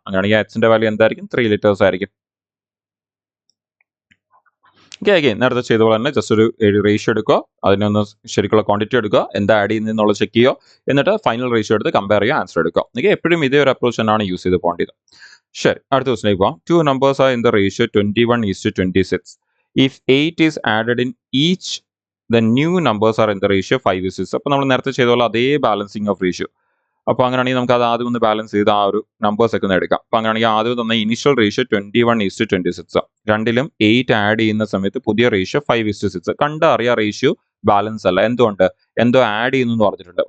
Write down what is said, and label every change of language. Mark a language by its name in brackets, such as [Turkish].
[Malayalam] അങ്ങനെയാണെങ്കിൽ എച്ചിന്റെ വാല്യൂ എന്തായിരിക്കും? 3 ലിറ്റേഴ്സ് ആയിരിക്കും. അഗൈൻ നേരത്തെ ചെയ്ത പോലെ തന്നെ ജസ്റ്റ് ഒരു റേഷ്യോ എടുക്കുക, അതിനൊന്ന് ശരിക്കുള്ള ക്വാണ്ടിറ്റി എടുക്കുക, എന്താ ആഡ് ചെയ്യുന്നതെന്നുള്ളത് ചെക്ക് ചെയ്യുക, എന്നിട്ട് ഫൈനൽ റേഷ്യോ എടുത്ത് കമ്പയർ ചെയ്യുക, ആൻസർ എടുക്കുക. ഓക്കെ, എപ്പോഴും ഇതേ ഒരു അപ്രോച്ച് തന്നെയാണ് യൂസ് ചെയ്ത് പോകേണ്ടത്. ശരി, അടുത്ത ക്വസ്റ്റിലേക്ക് പോകാം. [English] 2 numbers are in the ratio 21:26. If 8 is added in each, the new numbers are in the ratio 5:6. [Malayalam] അപ്പോൾ നമ്മൾ നേരത്തെ ചെയ്ത പോലെ അതേ ബാലൻസിങ് ഓഫ് റേഷ്യോ. അപ്പോൾ അങ്ങനെയാണെങ്കിൽ നമുക്ക് അത് ആദ്യം ഒന്ന് ബാലൻസ് ചെയ്ത് ആ ഒരു നമ്പേഴ്സ് ഒക്കെ ഒന്ന് എടുക്കാം. അപ്പോൾ അങ്ങനെയാണെങ്കിൽ ആദ്യം തന്നെ ഇനിഷ്യൽ റേഷ്യോ 21:26. രണ്ടിലും 8 ആഡ് ചെയ്യുന്ന സമയത്ത് പുതിയ റേഷ്യോ 5:6. കണ്ടറിയാം റേഷ്യോ ബാലൻസ് അല്ല. എന്തുകൊണ്ട്? എന്തോ ആഡ് ചെയ്യുന്നു എന്ന് പറഞ്ഞിട്ടുണ്ട്.